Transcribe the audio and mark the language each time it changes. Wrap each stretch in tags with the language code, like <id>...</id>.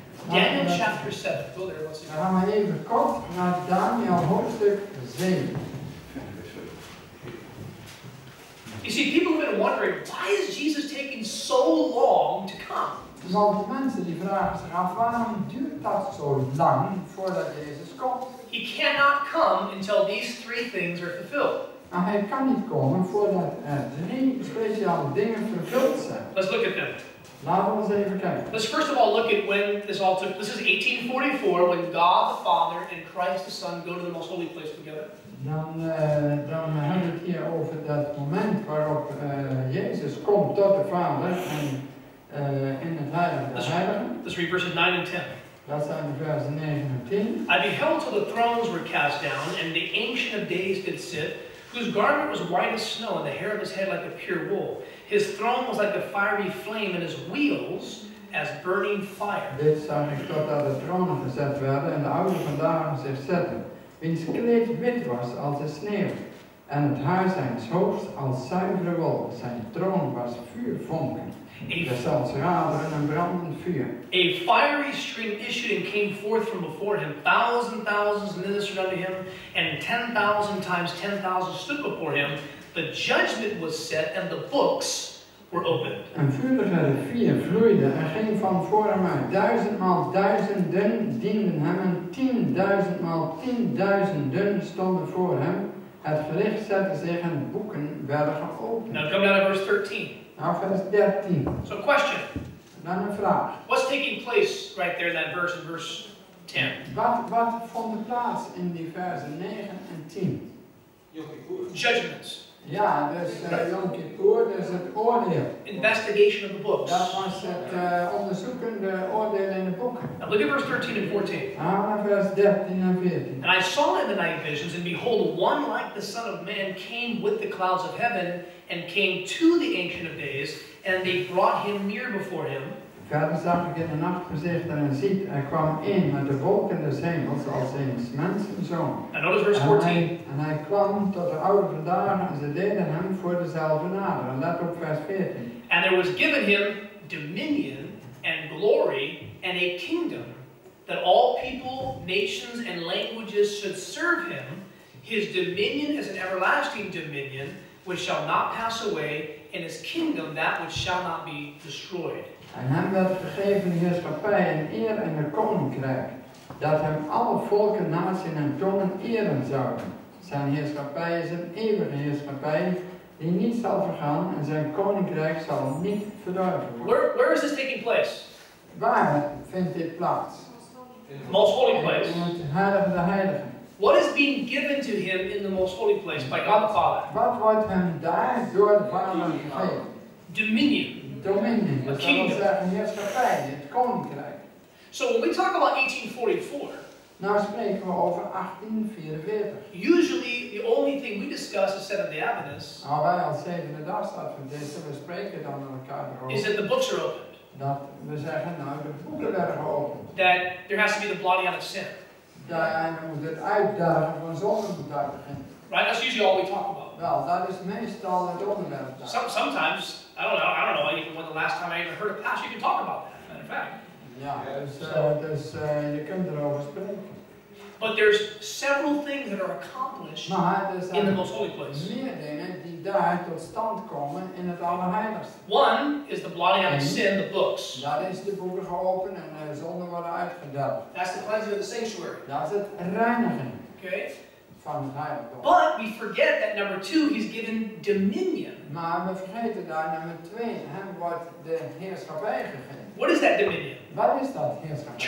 <en>Daniel chapter 7. Go there, let's see.</en> <nl>Dan gaan we even kort naar Daniel hoofdstuk 7.</nl> <en>You see, people have been wondering, why is Jesus taking so long to come?</en> <nl>Want mensen die vragen zich af, waarom duurt dat zo lang voordat Jezus komt?</nl> <en>He cannot come until these 3 things are fulfilled.</en> <nl>Nou, hij kan niet komen voordat er 3 speciale dingen vervuld zijn.</nl> <en>Let's look at them.</en> <nl>Laten we eens even kijken.</nl> <en>Let's first of all look at when this all took. This is 1844 when God the Father and Christ the Son go to the most holy place together.</en> <nl>Dan hebben we het hier over dat moment waarop Jezus komt tot de Vader en in het heilige der heiligen.</nl> <en>Let's read verses 9 and 10.</en> <nl>Dat zijn de versen 9 en 10.</nl> <en>I beheld till the thrones were cast down, and the Ancient of Days did sit, whose garment was white as snow, and the hair of his head like a pure wool. His throne was like a fiery flame, and his wheels as burning fire.</en> <nl>Dit zag ik totdat de tronen gezet werden en de oude vandaag zich zetten, wiens kleed wit was als de sneeuw, en het haar zijns hoofds als zuivere wol. Zijn troon was vuurvonken, zelfs raderen en brandend vuur.</nl> <en>A fiery stream issued and came forth from before him. Thousands ministered unto him, and 10,000 times 10,000 stood before him. The judgment was set, and the books were opened.</en> <nl>Een vurige rivier vloeide en ging van voor hem uit. 1000 maal duizenden dienden hem en 10.000 maal 10.000 stonden voor hem. Het gericht zette zich en boeken werden geopend.</nl> <en>Now come down to verse 13.</en> <nl>Nou, vers 13.</nl> <en>So question.</en> <nl>Dan een vraag.</nl> <en>What's taking place right there in that verse, in verse 10?</en> <nl>Wat vond er plaats in die versen 9 en 10?</nl> <en>Judgments.</en> <nl>Ja, dus Yom Kippur, dus het oordeel.</nl> <en>Investigation of the books.</en> <nl>Dat was het onderzoekende oordeel in de boeken.</nl> <en>Now look at verse 13 and 14.</en> <nl>Nou, vers 13 en 14.</nl> <en>And I saw in the night visions, and behold, one like the Son of Man came with the clouds of heaven, and came to the Ancient of Days, and they brought him near before him.</en> <nl>Verder zag ik in de nachtgezichten en ziet, er kwam een met de wolken des hemels als eens mensenzoon.</nl> <en>Now notice verse 14.</en> <nl>En hij kwam tot de oude vandaag en ze deden hem voor dezelfde naderen. Let op vers 14.</nl> <en>And there was given him dominion and glory and a kingdom, that all people, nations, and languages should serve him. His dominion is an everlasting dominion, which shall not pass away, and his kingdom that which shall not be destroyed.</en> <nl>En hem werd gegeven heerschappij en eer en een koninkrijk, dat hem alle volken, naties en tongen eren zouden. Zijn heerschappij is een eeuwige heerschappij, die niet zal vergaan, en zijn koninkrijk zal niet verdorven worden.</nl> <en>Where is this taking place?</en> <nl>Waar vindt dit plaats?</nl> <en>The most holy place.</en> <nl>In het heilige der heiligen.</nl> <en>What is being given to him in the most holy place by God the Father?</en> <nl>Wat wordt hem daar door de Vader gegeven?</nl> <en>Dominion.</en> <nl>Dominion, dat wil zeggen heerschappij, het koninkrijk.</nl> <en>So when we talk about 1844,</en> <nl>nou spreken we over 1844.</nl> <en>Usually the only thing we discuss as Seventh-day Adventists</en> <nl>nou, wij als zevende dagsadventisten, we spreken dan met elkaar erover.</nl> <en>Is that the books are opened.</en> <nl>Dat we zeggen, nou de boeken werden geopend.</nl> <en>That there has to be the blotting out of sin.</en> <nl>Daar moet het uitdagen van zonde moet daar beginnen.</nl> <en>Right, that's usually all we talk about.</en> <nl>Wel, dat is meestal het onderwerp.</nl> <en>Sometimes, I don't know even when the last time I even heard a pastor you can talk about that, matter of fact.</en> <nl>Ja, dus je kunt erover spreken.</nl> <en>But there's several things that are accomplished in the most holy place.</en> <nl>Meer dingen die daar tot stand komen in het Allerheiligste.</nl> <en>One is the blotting out of sin, the books.</en> <nl>Daar is de boeken geopend en de zonden worden uitgedelgd.</nl> <en>That's the cleansing of the sanctuary.</en> <nl>Dat is het reinigen.</nl> <en>Okay.</en> <nl>Van het heiligdom.</nl> <en>But we forget that number 2, he's given dominion.</en> <nl>Maar we vergeten daar nummer 2, hem wordt de heerschappij gegeven.</nl> <en>What is that dominion?</en> <nl>Wat is dat heerschappij?</nl>